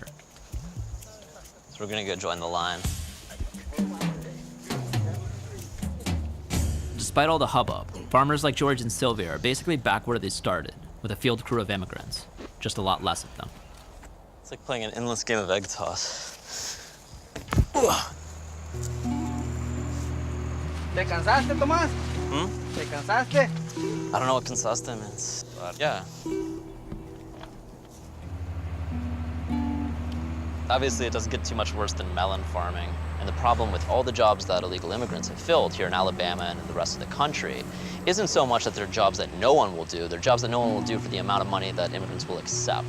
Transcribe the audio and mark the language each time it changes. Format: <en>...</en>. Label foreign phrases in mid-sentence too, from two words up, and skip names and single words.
<en>So we're gonna go join the line. Despite all the hubbub, farmers like George and Sylvia are basically back where they started, with a field crew of immigrants, just a lot less of them. It's like playing an endless game of egg toss.</en> <es>¿Te cansaste, Tomás? ¿Te cansaste?</es> <en>I don't know what cansaste means, but yeah. Obviously, it doesn't get too much worse than melon farming. And the problem with all the jobs that illegal immigrants have filled here in Alabama and in the rest of the country isn't so much that they're jobs that no one will do, they're jobs that no one will do for the amount of money that immigrants will accept.</en>